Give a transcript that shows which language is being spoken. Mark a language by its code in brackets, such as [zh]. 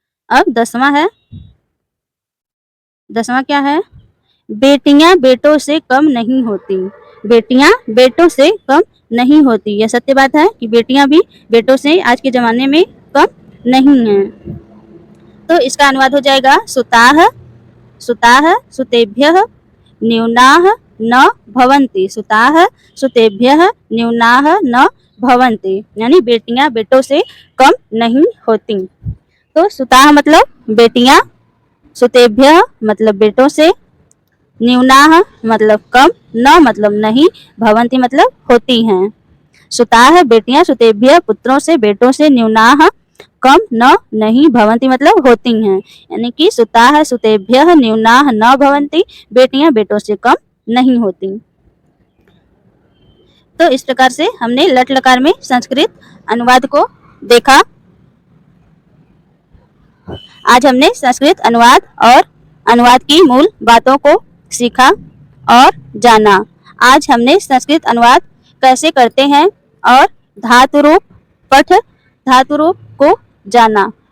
[hi] अब 10वां क्या है, बेटियां बेटों से कम नहीं होती, बेटियां बेटों से कम नहीं होती। यह सत्य बात है कि बेटियां भी बेटों से आज के जमाने में कम नहीं हैं। तो इसका अनुवाद हो जाएगा, [sa] सुताः सुतेभ्यः न्यूनाः न भवन्ति, [hi] सुताः सुतेभ्यः न्यूनाः न भवन्ति, यानी बेटियां बेटों से कम नहीं होती। तो सुताः मतलब बेटियां, सुतेभ्यः मतलब बेटों से, न्यूनाः मतलब कम, न मतलब नहीं, भवन्ति मतलब होती हैं। सुताः बेटियां, सुतेभ्यः पुत्रों से, बेटों से, न्यूनाः कम, न नहीं, भवन्ति मतलब होती हैं। यानी कि [sa] सुताः सुतेभ्यः न्यूनाः न भवन्ति, [hi] बेटियां बेटों से कम नहीं होती। तो इस प्रकार से हमने लट लकार में संस्कृत अनुवाद को देखा। आज हमने संस्कृत अनुवाद और अनुवाद की मूल बातों को सीखा और जाना। आज हमने संस्कृत अनुवाद कैसे करते हैं और धातुरूप, पठ धातुरूप को जाना।